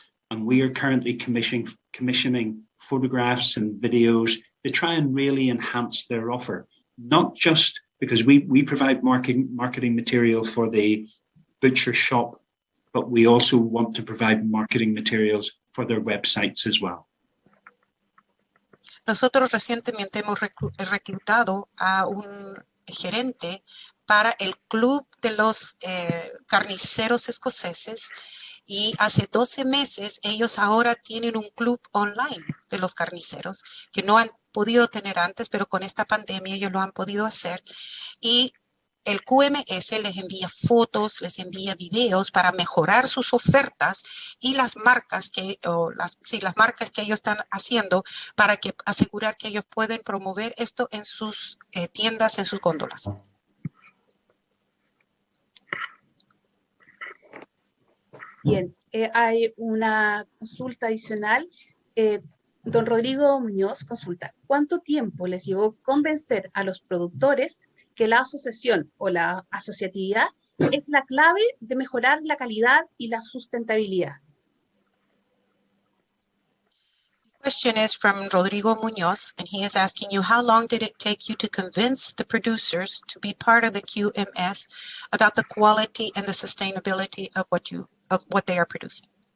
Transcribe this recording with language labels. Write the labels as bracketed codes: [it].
[en] And we are currently commissioning photographs and videos to try and really enhance their offer, not just because we provide marketing material for the butcher shop, but we also want to provide marketing materials for their websites as well. [es] Nosotros recientemente hemos reclutado a un gerente para el club de los carniceros escoceses, y hace 12 meses ellos ahora tienen un club online de los carniceros que no han podido tener antes, pero con esta pandemia ellos lo han podido hacer, y el QMS les envía fotos, les envía videos para mejorar sus ofertas y las marcas las marcas que ellos están haciendo para asegurar que ellos pueden promover esto en sus tiendas, en sus góndolas. Bien, hay una consulta adicional. Don Rodrigo Muñoz consulta, ¿cuánto tiempo les llevó convencer a los productores que la asociación o la asociatividad es la clave de mejorar la calidad y la sustentabilidad? [en] The question is from Rodrigo Muñoz, and he is asking you, how long did it take you to convince the producers to be part of the QMS about the quality and the sustainability of what they are producing?